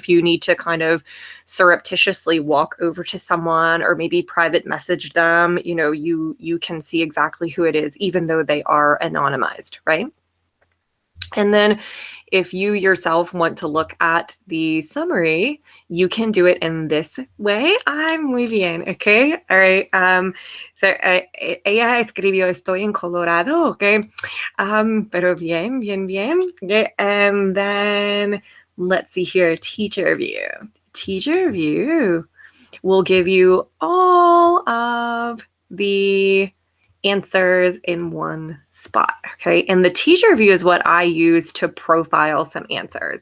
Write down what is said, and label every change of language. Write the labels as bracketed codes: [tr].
[en] If you need to kind of surreptitiously walk over to someone or maybe private message them, you know, you can see exactly who it is, even though they are anonymized, right? And then if you yourself want to look at the summary, you can do it in this way. I'm [es] muy bien, [en] okay? All right. [es] So ella escribió estoy en Colorado, okay? Pero bien, bien, bien. Okay. [en] And then let's see here, teacher view. Teacher view will give you all of the answers in one spot, okay? And the teacher view is what I use to profile some answers.